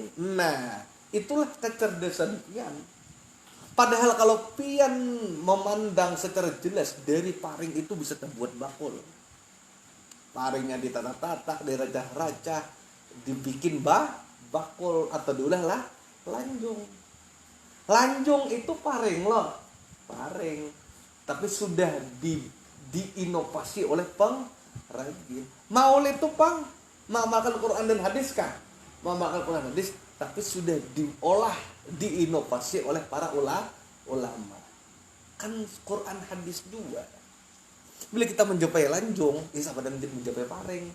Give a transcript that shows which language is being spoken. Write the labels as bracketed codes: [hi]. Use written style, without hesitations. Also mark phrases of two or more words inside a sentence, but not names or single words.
[id] Nah, itulah kecerdasan pian. Padahal kalau pian memandang secara jelas dari pareng itu bisa terbuat bakul. Parengnya ditata-tata, diracah-racah, dibikin bakul atau diulah lah lanjung. Lanjung itu pareng loh, pareng. Tapi sudah diinovasi oleh pengrajin. Maulid itu mengamalkan Quran dan hadis kah? Mengamalkan Quran dan hadis, tapi sudah diolah, diinovasi oleh para ulama. Kan Quran hadis juga. Bila kita menjumpai lanjung, ya sama dan menjumpai pareng.